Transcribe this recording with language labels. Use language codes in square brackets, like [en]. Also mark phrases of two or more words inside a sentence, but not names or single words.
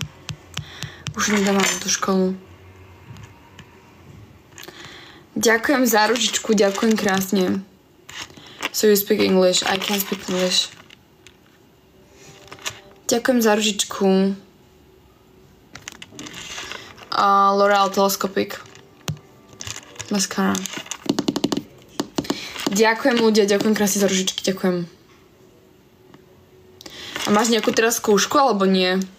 [sk] Už nedávam tú školu. Ďakujem za ružičku, ďakujem krásne. [en] So you speak English, I can't speak English. [sk] Ďakujem za ružičku. L'Oreal Telescopic Mascara. Ďakujem ľudia, ďakujem krásne za ružičky, ďakujem. A máš nejakú teraz skúšku, alebo nie?